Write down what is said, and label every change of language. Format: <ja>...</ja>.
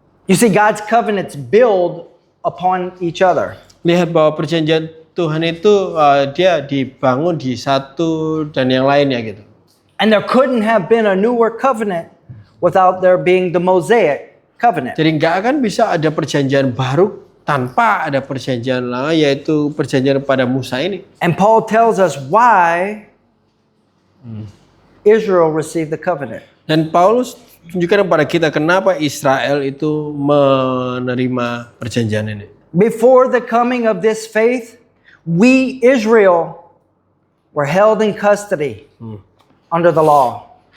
<en>You see, God's covenants build upon each other.</en> <id>Lihat bahwa perjanjian Tuhan itu dia dibangun di satu dan yang lainnya gitu.</id> <en>And there couldn't have been a newer covenant without there being the Mosaic covenant.</en> <id>Jadi nggak akan bisa ada perjanjian baru tanpa ada perjanjian lama, yaitu perjanjian pada Musa ini.</id> <en>And Paul tells us why Israel received the covenant.</en> <id>Dan Paulus tunjukkan kepada kita kenapa Israel itu menerima perjanjian ini.</id> <en>Before the coming of this faith, we, Israel, were held in custody under the law.</en>